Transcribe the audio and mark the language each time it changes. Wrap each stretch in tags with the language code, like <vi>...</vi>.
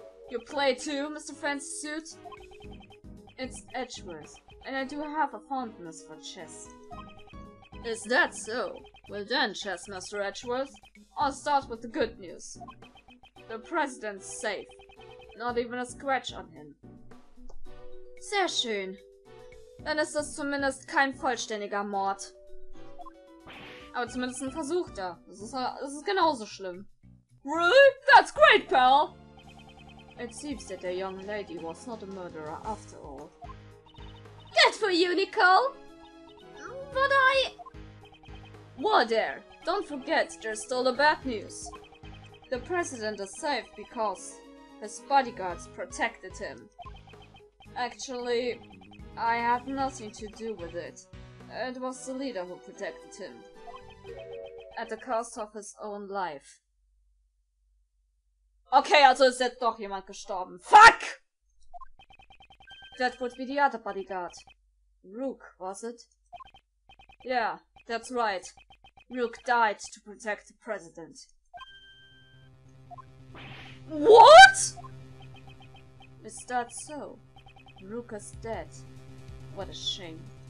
<en>You play too, Mr. Fancy Suit? It's Edgeworth, and I do have a fondness for chess. Is that so? Well done, Chessmaster Edgeworth. I'll start with the good news. The President's safe. Not even a scratch on him.</en> <de>Sehr schön. Dann ist das zumindest kein vollständiger Mord. Aber zumindest ein versuchter. Das ist genauso schlimm.</de> <en>Really? That's great, pal! It seems that the young lady was not a murderer after all. Good for you, Nicole! But Whoa there! Don't forget, there's still the bad news. The President is safe because his bodyguards protected him. Actually, I had nothing to do with it. It was the leader who protected him. At the cost of his own life.</en> <de>Okay, also ist jetzt doch jemand gestorben.</de> <en>Fuck! That would be the other bodyguard. Rook, was it? Yeah, that's right. Rook died to protect the President. What? Is that so? Rook is dead. What a shame.</en>